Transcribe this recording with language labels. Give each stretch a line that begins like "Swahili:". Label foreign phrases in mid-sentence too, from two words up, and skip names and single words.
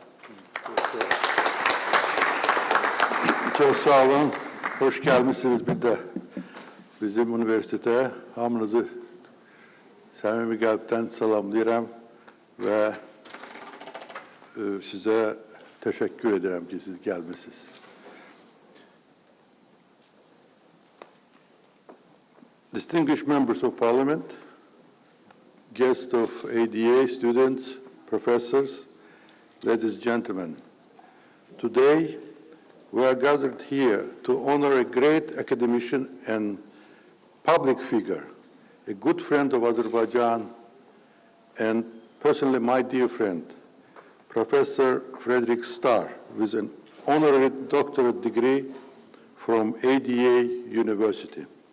Turkish: Çok sağ olun. Hoş gelmişsiniz bir de bizim üniversiteye.
Azerbaijani: Hamınızı səmimi qəlbdən salamlayıram və sizə təşəkkür edirəm ki, siz gəlmişsiniz.
English: Distinguished members of Parliament, guests of ADA, students, professors, ladies and gentlemen, today we are gathered here to honor a great academician and public figure, a good friend of Azerbaijan, and personally my dear friend, Professor Frederick Starr, with an honorary doctorate degree from ADA University.